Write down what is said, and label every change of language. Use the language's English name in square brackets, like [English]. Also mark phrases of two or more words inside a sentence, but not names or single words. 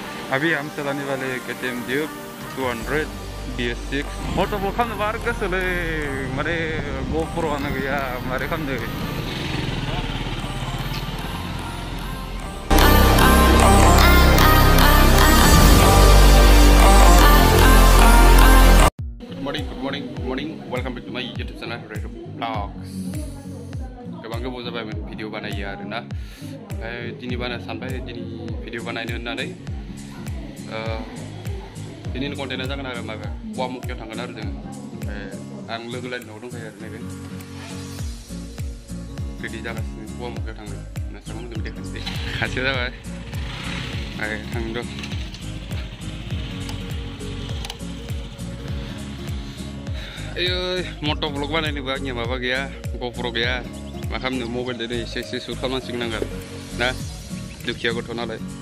[Hindi] अभी हम चलाने वाले [Bodo] KTM Duke 200 BS6 मोटोब्लॉग खालामनो बार गोसोलै माने GoProआनो गैया मारै खालामनो [English] Good morning. Welcome back to my YouTube channel Rairup Vlogs. [Bodo] गोबां गोबाव जाबाय भिडिअ बानायो आरोना दिनै सानबाय दिनै भिडिअ बानायनो होननानै दिनैनि कन्टेन्टआ जागोन आरो माबा गुवाहाटीयाव थांगोन आरो जों आं लोगो लाइनाव दंखायो आरो नैबे रेडि जागासिनो गुवाहाटीयाव थांनो नोंसोरखौ मोजाङै देखायनोसै खाथियाव जाबाय थांदों ayo motovlog बानायनोबो आंनिया माबा गैया GoPro गैया मा खालामनो मबाइलजों एसे सुट खालामनांसिगोन नांगोन ना दुखिया गथ' नालाय